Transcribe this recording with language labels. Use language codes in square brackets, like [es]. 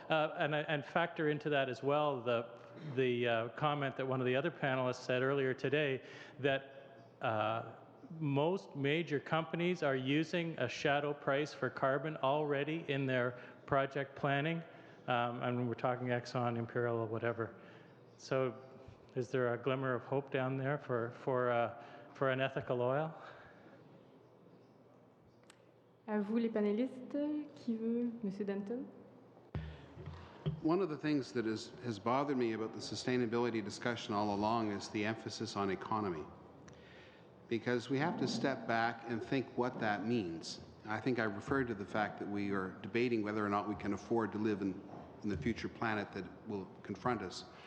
[en] And factor into that as well the comment that one of the other panelists said earlier today, that most major companies are using a shadow price for carbon already in their project planning. And we're talking Exxon, Imperial, or whatever. So is there a glimmer of hope down there for an ethical oil? [fr] À vous les panélistes, qui veut? Monsieur Denton. [en] One of the things that has bothered me about the sustainability discussion all along is the emphasis on economy. Because we have to step back and think what that means. I think I referred to the fact that we are debating whether or not we can afford to live in the future planet that will confront us.